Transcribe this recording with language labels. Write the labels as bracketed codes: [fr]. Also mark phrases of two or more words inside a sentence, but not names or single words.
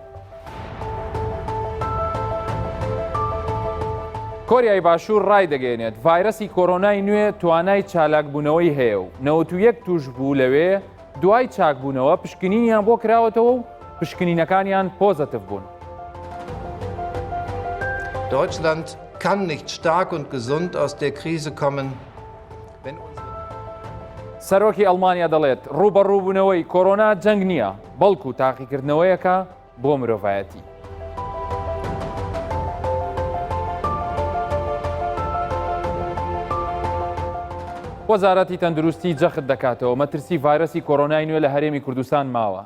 [ckb] کۆریای باشوور ڕای دەگەێنێت ڤایرۆسی کۆڕۆنای نوێ توانای چالاکبوونەوەی هەیە و 91 توشبوو لەوێ دوای چاکبوونەوە پشکنینیان بۆ کراوەتەوە و پشکنینەکانیان پۆزەتیڤ بوون. [de] Deutschland kann nicht stark und gesund aus der Krise kommen, wenn [ckb] سەرۆکی ئەڵمانیا دەڵێت ڕوبەڕووبوونەوەی کۆڕۆنا جەنگ نییە بەڵکو تاقیکردنەوەیەکە بۆ مرۆڤایەتی. وەزارەتی تەندروستی جەخت دەکاتەوە مەترسی ڤایرۆسی کۆڕۆنای نوێ لە هەرێمی کوردستان ماوە.